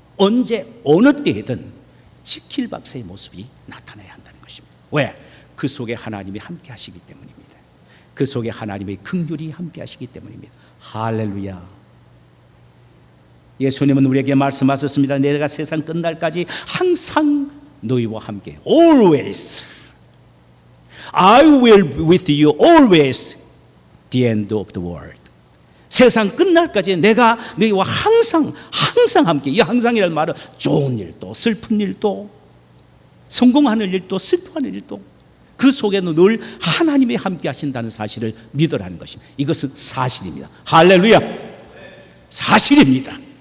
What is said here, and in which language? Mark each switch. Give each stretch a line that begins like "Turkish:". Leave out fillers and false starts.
Korean: 언제 어느 때든 직질박사의 모습이 나타나야 한다는 것입니다. 왜? 그 속에 하나님이 함께 하시기 때문입니다. 그 속에 하나님의 긍휼이 함께 하시기 때문입니다. 할렐루야. 예수님은 우리에게 말씀하셨습니다. 내가 세상 끝날까지 항상 너희와 함께,
English: always I will be with you always the end of the world.
Korean: 세상 끝날까지 내가 너희와 항상 함께. 이 항상이라는 말은 좋은 일도 슬픈 일도 성공하는 일도 슬퍼하는 일도 그 속에는 늘 하나님이 함께 하신다는 사실을 믿으라는 것입니다. 이것은 사실입니다. 할렐루야. 사실입니다.